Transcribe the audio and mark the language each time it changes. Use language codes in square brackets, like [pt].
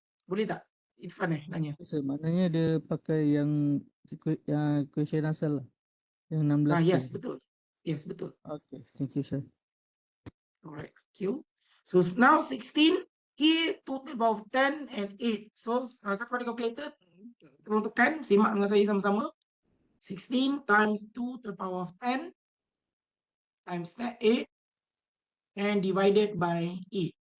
[ms] Boleh tak? Irfan tanya. Sir, maknanya dia pakai yang question asal lah. Yang 16K. [en] Yes, betul. Yes, betul. Okay, thank you, sir. Alright, thank you. So now 16K, 2 to the power of 10 and 8. [ms] So siapa ada calculator? Tolong tekan, simak dengan saya sama-sama. [en] 16 times 2 to the power of 10 times 8 and divided by 8.